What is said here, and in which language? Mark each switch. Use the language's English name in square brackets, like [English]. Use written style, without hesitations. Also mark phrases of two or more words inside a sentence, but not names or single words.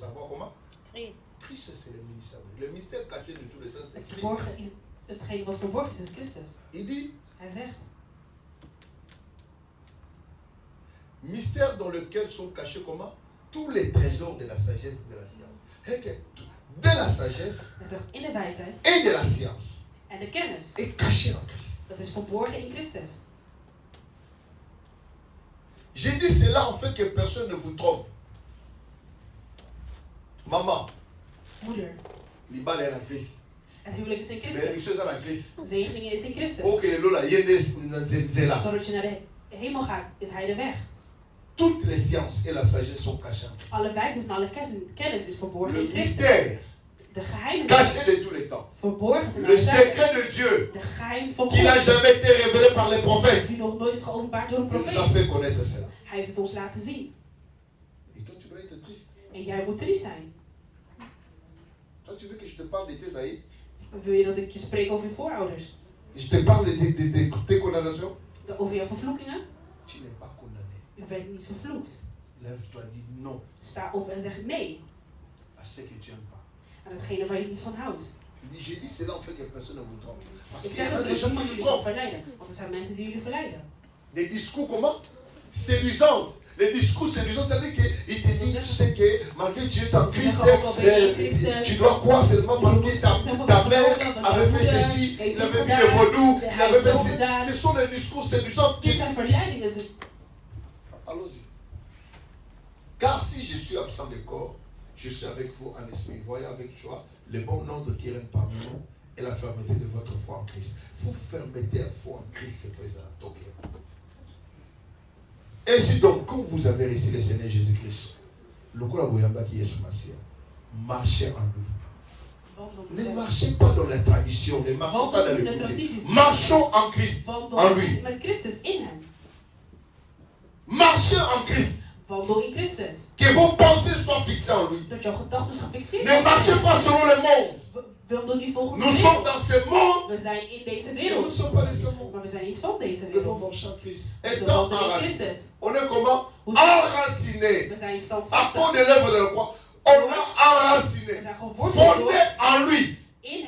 [French] Savoir comment? Christ, c'est le mystère. Le mystère caché de tous les sens, c'est Christ. [Dutch] Hetgeen wat verborgen is, is Christus. [French] Il dit, [Dutch] Hij zegt, [French] mystère dans lequel sont cachés comment? Tous les trésors de la sagesse et de la science. De la sagesse [Dutch] hij zegt, in de wijsheid [French] et de la science [Dutch] en de kennis, [French] est caché en Christ. [Dutch] dat is verborgen in Christus. [French] J'ai dit cela en fait que personne ne vous trompe. Maman, [Dutch] Moeder, [French] l'ibal est en Christ. [Dutch] het huwelijk is in [French] Mais [Dutch] Christus. [French] les choses en Christ. [Dutch] Zegeningen is in Christus. [Lingala] Ok, lola yende là. [Dutch] Zodat je naar de hemel gaat, is hij de weg. [French] Toutes les sciences et la sagesse sont cachées en Christ. [Dutch] Alle wijsheid en alle kennis is verborgen [French] Le [Dutch] in Christus. [French] mystère [Dutch] De geheimen [French] caché de tous les temps. [Dutch] verborgen ten [French] Le [Dutch] alle tijden. [French] secret de Dieu [Dutch] De geheim van [French] qui n'a [Dutch] God, [French] jamais été révélé par les [Dutch] die [French] prophètes. [Dutch] nog nooit is geopenbaard door een [French] Il nous a [Dutch] profeet. [French] fait connaître cela. [Dutch] Hij heeft het ons laten zien. [French] Et toi, tu dois être triste. [Dutch] En jij moet triest zijn. [French] Toi, tu veux que je te parle de tes aïeux? [Dutch] Wil je dat ik je spreek over je voorouders? [French] Je te parle de tes condamnations? [Dutch] Over jouw vervloekingen? [French] Tu n'es pas condamné. [Dutch] U bent niet vervloekt. [French] Lève-toi, dis non [Dutch] Sta op en zeg nee [French] à ce que tu n'aimes pas. [Dutch] aan hetgene waar je niet van houdt. [French] Il dit, j'ai dit cela en fait que personne ne vous trompe. Parce [Dutch] Ik [French] qu'il y [Dutch] zeg [French] a [Dutch] dat [French] des gens [Dutch] zodat [French] qui [Dutch] jullie [French] vous [Dutch] gaan [French] trompent. [Dutch] verleiden. Want er zijn mensen die jullie verleiden. [French] Des discours comment? Séduisants. Les discours séduisants, c'est-à-dire qu'il te dit, tu sais que malgré que tu es en Christ, tu dois croire seulement parce que ta mère avait fait ceci, il avait vu le vaudou, il avait fait ceci. Ce sont des discours séduisants qui... [Dutch] Dit zijn verleidingen. [French] Allons-y. Car si je suis absent du corps, je suis avec vous en esprit. Voyez avec joie le bon ordre qui règne parmi nous et la fermeté de votre foi en Christ. Vous fermeté à foi en Christ, c'est faisant. Ainsi donc, comme vous avez reçu le Seigneur Jésus-Christ, le Koraboyamba qui est sous ma sœur, marchez en lui. Ne marchez pas dans la tradition, ne marchez pas dans le côté. Marchons en Christ, en lui. [Dutch] Met Christus in hem. [French] Marchez en Christ. [Dutch] Wandel in Christus. [French] Que vos pensées soient fixées en lui. [Dutch] Dat jouw gedachten gefixeerd [French] Ne marchez pas selon le monde. [Dutch] Wandel niet volgens [French] Nous [Dutch] de [French] sommes [Dutch] wereld. [French] dans ce monde. [Dutch] We zijn in deze [French] Mais nous ne [Dutch] wereld. [French] sommes pas de ce monde. [Dutch] Maar we zijn niet van deze [French] Nous devons [Dutch] wereld. [French] marcher en Christ. [Dutch] We [French] Étant [Dutch] wandelen in [French] enracinés. [Dutch] Christus. [French] On est comment? [Dutch] Hoe zijn [French] Enracinés. [Dutch] we? We zijn [French] À [Dutch] standvastig. [French] cause de l'œuvre de la croix. On a [Dutch] We [French] enraciné. [Dutch] zijn geworteld [French] Fondé en lui.